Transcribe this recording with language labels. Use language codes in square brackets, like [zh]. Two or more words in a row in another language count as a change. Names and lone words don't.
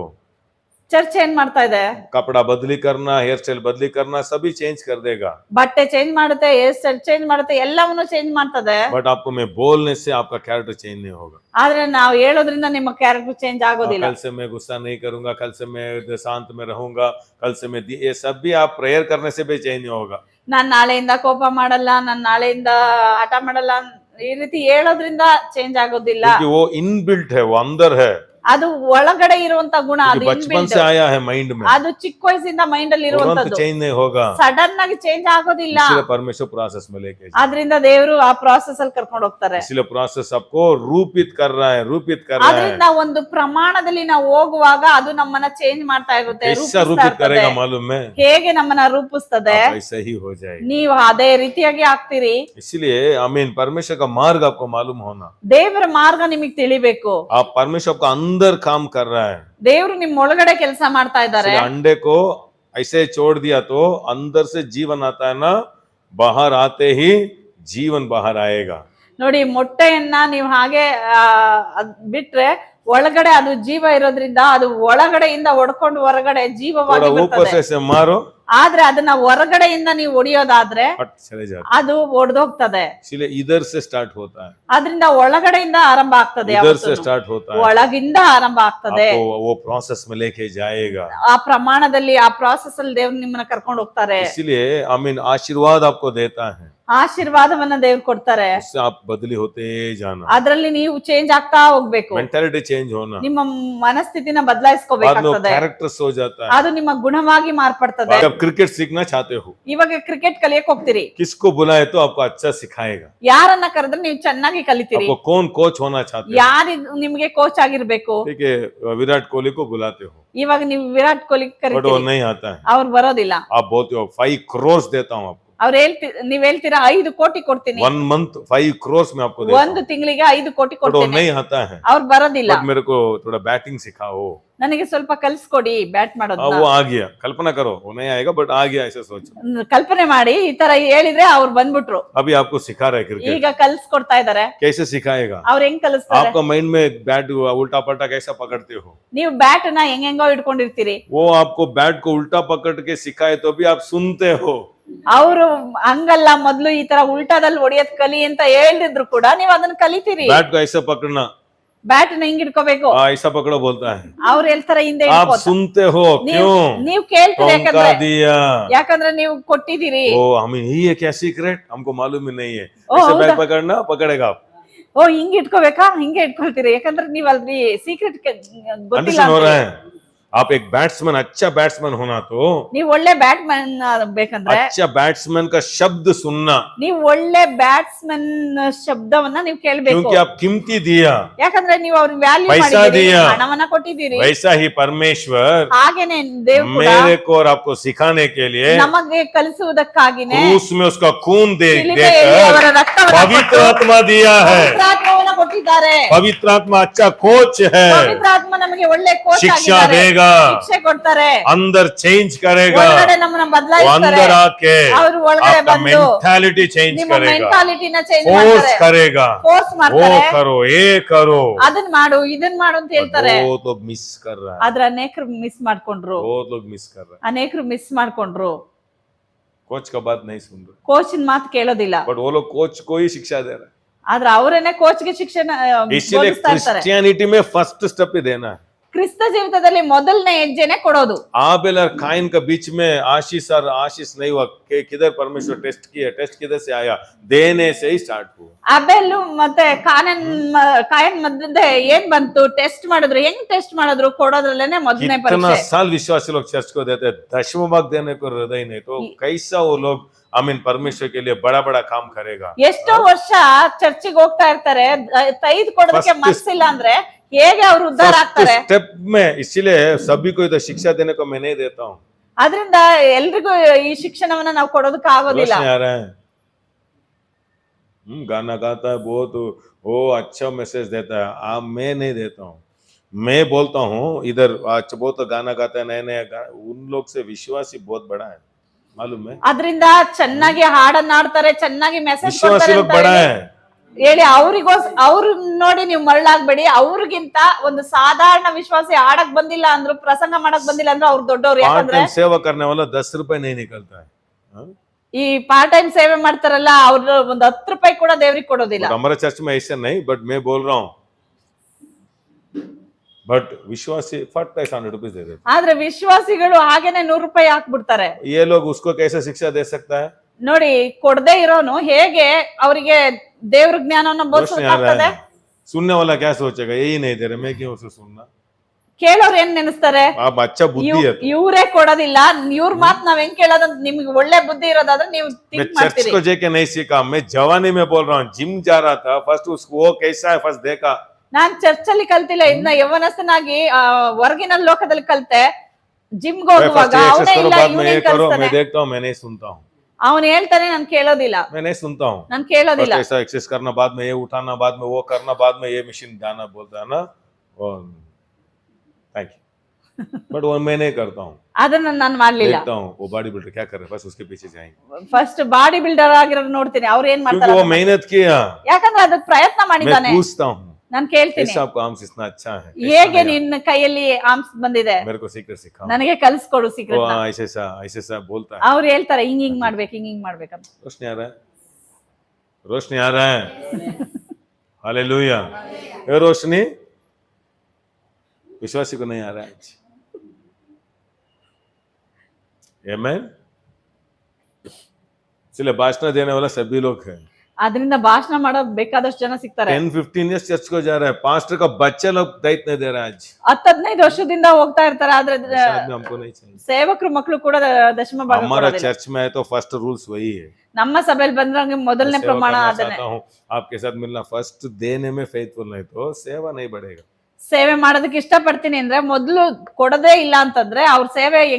[kn] ಚರ್ಚ್ ಏನ್ ಮಾಡ್ತಾ ಇದೆ? [hi] कपड़ा बदली करना, [en] hair style [hi] बदली करना, सभी चेंज कर देगा। [kn] ಬಟ್ಟೆ ಚೇಂಜ್ ಮಾಡುತ್ತೆ, [en] hair style [kn] ಚೇಂಜ್ ಮಾಡುತ್ತೆ, ಎಲ್ಲವನ್ನೂ ಚೇಂಜ್ ಮಾಡ್ತದೆ. [hi] बट आपको मैं बोलने से आपका [en] character change [hi] नहीं होगा। [kn] ಆದ್ರೆ ನಾವು ಹೇಳೋದ್ರಿಂದ ನಿಮ್ಮ [en] character change [kn] ಆಗೋದಿಲ್ಲ. [hi] कल से मैं गुस्सा नहीं करूंगा, कल से मैं शांत में रहूंगा, कल से मैं ये सब भी आप प्रेयर करने से भी चेंज नहीं होगा। [kn] ನಾನ್ ನಾಳೆಯಿಂದ ಕೋಪ ಮಾಡಲ್ಲ, ನಾನ್ ನಾಳೆಯಿಂದ ಹಠ ಮಾಡಲ್ಲ, ಈ ರೀತಿ ಹೇಳೋದ್ರಿಂದ ಚೇಂಜ್ ಆಗೋದಿಲ್ಲ. [hi] क्योंकि वो इनबिल्ट है, वो अंदर है, [kn] ಅದು ಒಳಗಡೆ ಇರುವಂತ ಗುಣ, ಅದು [hi] बचपन से आया है माइंड में, [kn] ಅದು ಚಿಕ್ಕ ವಯಸ್ಸಿಂದ ಮೈಂಡ್ ಅಲ್ಲಿ [hi] तुरंत [kn] ಇರುವಂತದ್ದು, [hi] चेंज नहीं होगा। [kn] ಸಡನ್ ಆಗಿ ಚೇಂಜ್ ಆಗೋದಿಲ್ಲ. [hi] इसलिए परमेश्वर प्रोसेस में लेके जाए। [kn] ಆದ್ರಿಂದ ದೇವರು ಆ ಪ್ರಾಸೆಸ್ ಅಲ್ಲಿ ಕರ್ಕೊಂಡು ಹೋಗ್ತಾರೆ. [hi] इसलिए प्रोसेस आपको रूपित कर रहा है, रूपित कर रहा है। [kn] ಆದ್ರಿಂದ ಒಂದು ಪ್ರಮಾಣದಲ್ಲಿ ನಾವು ಹೋಗುವಾಗ ಅದು ನಮ್ಮನ್ನ ಚೇಂಜ್ ಮಾಡ್ತಾ ಇರುತ್ತೆ, [hi] कैसा रूपित करेगा मालूम है? [kn] ಹೇಗೆ ನಮ್ಮನ್ನ ರೂಪಿಸ್ತದೆ, [hi] आप ऐसा ही हो जाएगा। [kn] ನೀವು ಅದೇ ರೀತಿಯಾಗಿ ಆಗ್ತೀರಿ. [hi] इसलिए आमीन परमेश्वर का मार्ग आपको मालूम होना, [kn] ದೇವರ ಮಾರ್ಗ ನಿಮಗೆ ತಿಳಿಬೇಕು. [hi] आप परमेश्वर आपका अंदर काम कर रहा है। [kn] ದೇವರು ನಿಮ್ ಒಳಗಡೆ ಕೆಲಸ ಮಾಡ್ತಾ ಇದ್ದಾರೆ. [hi] इसलिए अंडे को ऐसे छोड़ दिया तो अंदर से जीवन आता है ना, बाहर आते ही जीवन बाहर आएगा। [kn] ನೋಡಿ, ಮೊಟ್ಟೆಯನ್ನ ನೀವು ಹಾಗೆ ಬಿಟ್ರೆ ಒಳಗಡೆ ಅದು ಜೀವ ಇರೋದ್ರಿಂದ ಅದು ಒಳಗಡೆಯಿಂದ ಒಡ್ಕೊಂಡು ಹೊರಗಡೆ ಜೀವವಾಗಿ [hi] थोड़ा ऊपर [kn] ಬರ್ತದೆ. [hi] से मारो, [kn] ಆದ್ರೆ ಅದನ್ನ ಹೊರಗಡೆಯಿಂದ ನೀವು ಒಡೆಯೋದಾದ್ರೆ [hi] फट चले जाते। [kn] ಅದು ಒಡೆದೋಗ್ತದೆ. [hi] इसलिए इधर से स्टार्ट होता है, [kn] ಅದರಿಂದ ಒಳಗಡೆಯಿಂದ ಆರಂಭ ಆಗ್ತದೆ, [hi] इधर से [kn] ಯಾವತ್ತೂನು. [hi] स्टार्ट होता है, [kn] ಒಳಗಿಂದ ಆರಂಭ ಆಗ್ತದೆ. [hi] आपको वो प्रोसेस में लेके जाएगा। [kn] ಆ ಪ್ರಮಾಣದಲ್ಲಿ, ಆ ಪ್ರಾಸೆಸ್ ಅಲ್ಲಿ ದೇವ್ರು ನಿಮ್ಮನ್ನ ಕರ್ಕೊಂಡು ಹೋಗ್ತಾರೆ. [hi] इसलिए आमीन आशीर्वाद आपको देता है, [kn] ಆಶೀರ್ವಾದವನ್ನ ದೇವ್ರು ಕೊಡ್ತಾರೆ. [hi] उससे आप बदली होते जाना, [kn] ಅದ್ರಲ್ಲಿ ನೀವು ಚೇಂಜ್ ಆಗ್ತಾ ಹೋಗ್ಬೇಕು. [en] mentality change [hi] होना, [kn] ನಿಮ್ಮ ಮನಸ್ಥಿತಿನ [hi] बाद में [kn] ಬದಲಾಯಿಸ್ಕೋಬೇಕಾಗ್ತದೆ. [hi] कैरेक्टर्स हो जाता है। [kn] ಅದು ನಿಮ್ಮ ಗುಣವಾಗಿ ಮಾರ್ಪಡ್ತದೆ. [hi] जब क्रिकेट सीखना चाहते हो, [kn] ಇವಾಗ ಕ್ರಿಕೆಟ್ ಕಲಿಯಕ್ ಹೋಗ್ತೀರಿ, [hi] किसको बुलाए तो आपको अच्छा सिखाएगा। [kn] ಯಾರನ್ನ ಕರೆದ್ರೆ ನೀವು ಚೆನ್ನಾಗಿ ಕಲಿತೀರಿ. [hi] आपको कौन कोच होना चाहते हो? [kn] ಯಾರು ನಿಮ್ಗೆ ಕೋಚ್ ಆಗಿರ್ಬೇಕು? [hi] ठीक है, विराट कोहली को बुलाते हो, [kn] ಇವಾಗ ನೀವು ವಿರಾಟ್ ಕೊಹ್ಲಿ [hi] बट वो [kn] ಕರಿತೀರಿ, [hi] नहीं आता है। [kn] ಅವ್ರು ಬರೋದಿಲ್ಲ. [hi] आप बोलते हो 5 crores देता हूँ आपको, [kn] ನೀವ್ ಹೇಳ್ತೀರಾ 5 ಕೋಟಿ ಕೊಡ್ತೀನಿ, [hi] 1 month 5 crores में आपको देता [kn] ಒಂದು ತಿಂಗಳಿಗೆ 5 ಕೋಟಿ [hi] हूं। तो [kn] ಕೊಡ್ತೀನಿ, [hi] नहीं आता है, [kn] ಅವ್ರು ಬರೋದಿಲ್ಲ. [hi] बट मेरे को थोड़ा बैटिंग सिखाओ। [kn] ನನಗೆ ಸ್ವಲ್ಪ ಕಲ್ಸ್ಕೊಡಿ ಬ್ಯಾಟ್ ಮಾಡೋದು. [hi] वो आ गया, कल्पना करो, वो नहीं आएगा बट आ गया, ऐसे सोचो। [kn] ಕಲ್ಪನೆ ಮಾಡಿ ಈ ತರ ಹೇಳಿದ್ರೆ ಅವ್ರು ಬಂದ್ಬಿಟ್ರು. [hi] अभी आपको सिखा रहा है क्रिकेट, [kn] ಈಗ ಕಲ್ಸ್ಕೊಡ್ತಾ ಇದಾರೆ. [hi] कैसे सिखाएगा? [kn] ಅವ್ರು ಹೆಂಗ್ ಕಲಿಸ್ತಾರೆ? [hi] आपका माइंड में बैट उल्टा पलटा कैसा पकड़ते हो? [kn] ನೀವು ಬ್ಯಾಟ್ ನ ಹೆಂಗೋ ಇಟ್ಕೊಂಡಿರ್ತೀರಿ. [hi] वो आपको बैट को उल्टा पकड़ के सिखाए तो भी आप सुनते हो। [kn] ಅವರು ಹಂಗಲ್ಲ, ಮೊದ್ಲು ಈ ತರ ಉಲ್ಟಾದಲ್ಲಿ ಹೊಡಿಯೋದ್ ಕಲಿ ಅಂತ ಹೇಳಿದ್ರು ಕೂಡ ನೀವು ಅದನ್ನ ಕಲಿತೀರಿ. [hi] बैट को ऐसा पकड़ना, [kn] ಬ್ಯಾಟ್ ನ ಹಿಂಗ್ ಇಟ್ಕೋಬೇಕು, [hi] ऐसा पकड़ो बोलता है। [kn] ಅವ್ರು ಹೇಳ್ತಾರೆ ಹಿಂದೆ [hi] आप [kn] ಇಟ್ಕೋತ. [hi] सुनते हो क्यों? [kn] ನೀವು ಕೇಳ್ತೀರಿ, [hi] टोंका दिया। [kn] ಯಾಕಂದ್ರೆ ನೀವು ಕೊಟ್ಟಿದ್ದೀರಿ. [hi] ओ हमें ये क्या सीक्रेट, हमको मालूम ही नहीं है। ओ, ऐसे [kn] हौदा? [hi] बैट पकड़ना, पकड़ेगा आप। [kn] ಓ ಹಿಂಗ್ ಇಟ್ಕೋಬೇಕಾ, ಹಿಂಗೆ ಇಟ್ಕೊಳ್ತೀರಿ, ಯಾಕಂದ್ರೆ ನೀವ್ ಅಲ್ರಿ ಸೀಕ್ರೆಟ್ ಗೊತ್ತಿಲ್ಲ. [hi] अंडरस्टैंड हो रहा है? आप एक बैट्समैन, अच्छा बैट्समैन होना तो [kn] ನೀವ್ ಒಳ್ಳೆ ಬ್ಯಾಟ್ಮನ್ ಬೇಕಂದ್ರೆ [hi] अच्छा बैट्समैन का शब्द सुनना, [kn] ನೀವ್ ಒಳ್ಳೆ ಬ್ಯಾಟ್ಸ್ಮನ್ ಶಬ್ದವನ್ನ ನೀವ್ ಕೇಳ್ಬೇಕು. [hi] क्योंकि आप कीमती दिया, [kn] ಯಾಕಂದ್ರೆ ನೀವು ಅವ್ರಿಗೆ ವ್ಯಾಲ್ಯೂ [hi] पैसा [kn] ಮಾಡಿದ್ದೀರಿ, [hi] दिया। [kn] ಹಣವನ್ನ ಕೊಟ್ಟಿದ್ದೀರಿ. [hi] वैसा ही परमेश्वर [kn] ಹಾಗೇನೆ ದೇವ್ರು ಕೂಡ [hi] मेरे को और आपको सिखाने के लिए [kn] ನಮಗೆ ಕಲಿಸುವುದಕ್ಕಾಗಿನೇ [hi] क्रूस में उसका खून [kn] ಶಿಲುಬೆಯಲ್ಲಿ ಅವರ [hi] देकर [kn] ರಕ್ತವನ್ನ [hi] पवित्र [kn] ಕೊಟ್ಟು [hi] आत्मा दिया है। [kn] ಪವಿತ್ರಾತ್ಮವನ್ನ ಕೊಟ್ಟಿದ್ದಾರೆ. [hi] पवित्र आत्मा अच्छा कोच है, [kn] ಪವಿತ್ರಾತ್ಮ ನಮಗೆ ಒಳ್ಳೆ ಕೋಚ್ [hi] शिक्षा [kn] ಆಗಿದ್ದಾರೆ, [hi] देगा, [kn] ಶಿಕ್ಷೆ ಕೊಡ್ತಾರೆ, [hi] अंदर चेंज करेगा, [kn] ಒಳಗಡೆ ನಮ್ಮನ್ನ [hi] वो [kn] ಬದಲಾಯಿಸ್ತಾರೆ, [hi] अंदर आके [kn] ಅವರು ಒಳಗಡೆ [hi] आपका [kn] ಬಂದು [en] mentality change [kn] ನಿಮ್ಮ [hi] करेगा, [kn] ಮೆಂಟಾಲಿಟಿನ ಚೇಂಜ್ [hi] फोर्स [kn] ಮಾಡ್ತಾರೆ, [hi] करेगा, [kn] ಫೋರ್ಸ್ [hi] वो [kn] ಮಾಡ್ತಾರೆ, [hi] करो ये करो। [kn] ಅದನ್ನ ಮಾಡು ಇದನ್ನ ಮಾಡು ಅಂತ ಹೇಳ್ತಾರೆ. [hi] बहुत लोग मिस कर रहा है, [kn] ಆದ್ರೆ ಅನೇಕರು ಮಿಸ್ ಮಾಡ್ಕೊಂಡ್ರು, [hi] बहुत लोग मिस कर रहा है, [kn] ಅನೇಕರು ಮಿಸ್ ಮಾಡ್ಕೊಂಡ್ರು. [hi] कोच का बात नहीं सुन रहे, [kn] ಕೋಚಿನ ಮಾತು ಕೇಳೋದಿಲ್ಲ, [hi] बट वो लोग कोच को ही शिक्षा दे रहे हैं। [kn] ಆದ್ರೆ ಅವರೇನೆ ಕೋಚ್ಗೆ ಶಿಕ್ಷಣ [hi] इसीलिए [kn] ಬೋಧಿಸ್ತಾ ಇರ್ತಾರೆ. [hi] क्रिश्चियनिटी में [en] first step [hi] ही देना है। [kn] ಕ್ರಿಸ್ತ ಜೀವಿತದಲ್ಲಿ ಮೊದಲನೇ ಹೆಜ್ಜೆನೆ ಕೊಡೋದು. [hi] आबेल और काइन के बीच में आशीष नहीं हुआ कि किधर परमेश्वर टेस्ट किया, टेस्ट किधर से आया, देने से ही स्टार्ट हुआ। [kn] ಅಬೆಲ್ ಮತ್ತೆ ಕಾಯನ್ ಮಧ್ಯೆ ಏನ್ ಬಂತು, ಟೆಸ್ಟ್ ಮಾಡಿದ್ರು. ಹೆಂಗ್ ಟೆಸ್ಟ್ ಮಾಡಿದ್ರು? ಕೊಡೋದ್ರಲ್ಲೇನೆ ಮೊದಲನೇ [hi] कितना [kn] ಪರೀಕ್ಷೆ. [hi] साल विश्वासी लोग चर्च को देते हैं, दशम भाग देने को हृदय नहीं, तो कैसा वो लोग आमीन परमेश्वर के लिए बड़ा बड़ा काम करेगा। [kn] ಎಷ್ಟೋ ವರ್ಷ ಚರ್ಚಿಗೆ ಹೋಗ್ತಾ ಇರ್ತಾರೆ, ತೈದ್ ಕೊಡೋದಕ್ಕೆ [hi] First [kn] ಮನಸ್ಸಿಲ್ಲ ಅಂದ್ರೆ ಹೇಗೆ ಅವ್ರು ಉದ್ಧಾರ ಆಗ್ತಾರೆ? [hi] स्टेप में, इसीलिए सभी को इधर शिक्षा देने को मैं नहीं देता हूँ। [kn] ಅದರಿಂದ ಎಲ್ರಿಗೂ ಈ ಶಿಕ್ಷಣವನ್ನ ನಾವು ಕೊಡೋದಕ್ಕೆ ಆಗೋದಿಲ್ಲ. [hi] रोशनी आ रहा है, गाना गाता है बहुत, वो अच्छा मैसेज देता है, मैं नहीं देता हूँ। मैं बोलता हूँ इधर अच्छा बहुत गाना गाता है, नए नए उन लोग से विश्वासी बहुत बड़ा है, मालूम है? [kn] ಅದರಿಂದ ಚೆನ್ನಾಗಿ ಹಾಡನ್ನ ಆಡ್ತಾರೆ, ಚೆನ್ನಾಗಿ ಮೆಸೇಜ್ [hi] विश्वासी [kn] ಕೊಡ್ತಾರೆ [hi] लोग [kn] ಅಂತ [hi] बड़ा है। [kn] ಹೇಳಿ ಅವ್ರು ನೋಡಿ ನೀವು ಮರಳಾಗ್ಬೇಡಿ. ಅವ್ರಿಗಿಂತ ಒಂದು ಸಾಧಾರಣ ವಿಶ್ವಾಸಿ ಆಡಕ್ ಬಂದಿಲ್ಲ ಅಂದ್ರು, ಪ್ರಸಂಗ ಮಾಡಕ್ ಬಂದಿಲ್ಲ ಅಂದ್ರು ಅವ್ರು ದೊಡ್ಡವ್ರು. [hi] पार्ट [kn] ಯಾಕಂದ್ರೆ [hi] टाइम सेवा करने वाला 10 रुपए नहीं निकलता है, हाँ? [kn] ಈ [en] part time [kn] ಸೇವೆ ಮಾಡ್ತಾರಲ್ಲ, ಅವ್ರು ಒಂದ್ 10 ರೂಪಾಯಿ ಕೂಡ ದೇವ್ರಿಗೆ ಕೊಡೋದಿಲ್ಲ. [hi] But हमारे चर्च में ऐसा नहीं, बट मैं बोल रहा हूँ, बट विश्वासी फट 100 रुपए दे देते। [kn] ಆದ್ರೆ ವಿಶ್ವಾಸಿಗಳು ಹಾಗೇನೆ 100 ರೂಪಾಯಿ ಹಾಕ್ಬಿಡ್ತಾರೆ. [hi] ये लोग उसको कैसे शिक्षा दे सकता है? [kn] ನೋಡಿ, ಕೊಡದೆ ಇರೋನು ಹೇಗೆ ಅವರಿಗೆ ದೇವ್ರ ಜ್ಞಾನವನ್ನ [hi] रोशनी आ रहा [kn] ಬೋಧಿಸಕ್ಕಾಗ್ತದೆ? [hi] है, सुनने वाला क्या सोचेगा, यही नहीं दे रहे, मैं क्यों उसे सुनना? [kn] ಕೇಳೋರು ಏನ್ ನೆನೆಸ್ತಾರೆ? [hi] आप अच्छा बुद्धि है तो। [kn] ಇವ್ರೇ ಕೊಡೋದಿಲ್ಲ, ಇವ್ರ ಮಾತ್ ನಾವ್ ಹೆಂಗ್ ಕೇಳೋದಂತ ನಿಮ್ಗೆ ಒಳ್ಳೆ ಬುದ್ಧಿ ಇರೋದಾದ್ರೆ ನೀವು [hi] मैं [kn] ಥಿಂಕ್ [hi] चर्च [kn] ಮಾಡ್ತೀರಿ. [hi] को जाके नहीं सीखा, मैं जवानी में बोल रहा हूँ, जिम जा रहा था, फर्स्ट उसको वो कैसा है फर्स्ट देखा, [kn] ನಾನ್ ಚರ್ಚ್ ಅಲ್ಲಿ ಕಲ್ತಿಲ್ಲ, ಇನ್ನ ಯೌವನಸ್ಥನಾಗಿ ಹೊರಗಿನ ಲೋಕದಲ್ಲಿ ಕಲ್ತೆ. ಜಿಮ್ಗೆ ಹೋಗುವಾಗ [en] first exercise [kn] ಅವನೇ [hi] करो, [kn] ಇಲ್ಲ, [hi] बाद में [kn] ಇವನೇ [hi] ये करो, मैं [kn] ಕಲಿಸ್ತಾನೆ. [hi] देखता हूँ, मैं नहीं सुनता हूँ, [kn] ಅವನು ಹೇಳ್ತಾನೆ, ನಾನ್ ಕೇಳೋದಿಲ್ಲ, [hi] मैं नहीं सुनता हूँ। [kn] ನಾನ್ ಕೇಳೋದಿಲ್ಲ. [hi] फर्स्ट ऐसा एक्सरसाइज करना, बाद में ये उठाना, बाद में वो करना, बाद में ये मशीन जाना बोलता है ना, [en] thank you, [hi] बट वो मैं नहीं करता हूँ। [kn] ಅದನ್ನ ನಾನ್ ಮಾಡ್ಲಿಲ್ಲ. [hi] देखता हूँ वो [en] body builder [hi] क्या कर रहे हैं, बस उसके पीछे जाएंगे, [en] first body builder [kn] ಆಗಿರೋರು ನೋಡ್ತೀನಿ, ಅವ್ರು ಏನ್ [hi] क्योंकि [kn] ಮಾಡ್ತಾರೆ [hi] वो मेहनत किया। [kn] ಯಾಕಂದ್ರೆ ಅದಕ್ಕೆ ಪ್ರಯತ್ನ [hi] मैं [kn] ಮಾಡಿದ್ದಾನೆ. [hi] पूछता हूँ, [kn] ನಾನ್ ಕೇಳ್ತೀನಿ, [hi] कैसा आपको आर्म्स इतना अच्छा है, [kn] ಹೇಗೆ ನಿನ್ನ ಕೈಯಲ್ಲಿ ಆರ್ಮ್ಸ್ ಬಂದಿದೆ, [hi] मेरे को सीक्रेट सिखाओ। [kn] ನನಗೆ ಕಲಿಸ್ಕೊಡು [hi] वो [kn] ಸೀಕ್ರೆಟ್. [hi] ऐसे सा बोलता है। [kn] ಅವ್ರು ಹೇಳ್ತಾರೆ ಹಿಂಗ್ ಹಿಂಗ್ ಮಾಡ್ಬೇಕು, ಹಿಂಗ್ ಹಿಂಗ್ ಮಾಡ್ಬೇಕಂತ. [hi] रोशनी आ रहा है, रोशनी आ रहा है, हालेलुया। ये रोशनी विश्वासी को नहीं आ रहा है आज, आमेन। इसलिए भाषण देने वाला सभी लोग हैं। [kn] ಅದರಿಂದ ಭಾಷಣ ಮಾಡೋದು ಬೇಕಾದಷ್ಟು ಜನ ಸಿಗ್ತಾರೆ. [hi] 10-15 years चर्च को जा रहा है, पास्टर का बच्चा लोग दायित्व नहीं दे रहा है आज। [kn] 10-15 ವರ್ಷದಿಂದ ಹೋಗ್ತಾ ಇರ್ತಾರೆ, ಆದ್ರೆ [hi] ऐसा आदमी हमको नहीं चाहिए। [kn] ಸೇವಕರು ಮಕ್ಕಳು ಕೂಡ ದಶಮ ಭಾಗ [hi] हमारा [kn] ಕೊಡೋದಿಲ್ಲ. [hi] चर्च में है तो [en] first rules [hi] वही है। [kn] ನಮ್ಮ ಸಭೆಯಲ್ಲಿ ಬಂದ್ರಂಗೆ ಮೊದಲನೇ [hi] सेवा [kn] ಪ್ರಮಾಣ [hi] करना [kn] ಅದನ್ನೇ. [hi] चाहता हूं, आपके साथ मिलना, फर्स्ट देने में फेथफुल नहीं तो सेवा नहीं बढ़ेगा। [kn] ಸೇವೆ ಮಾಡೋದಕ್ಕೆ ಇಷ್ಟಪಡ್ತೀನಿ ಅಂದ್ರೆ ಮೊದ್ಲು ಕೊಡದೇ ಇಲ್ಲ ಅಂತಂದ್ರೆ ಅವ್ರ ಸೇವೆ ಹೆಂಗ್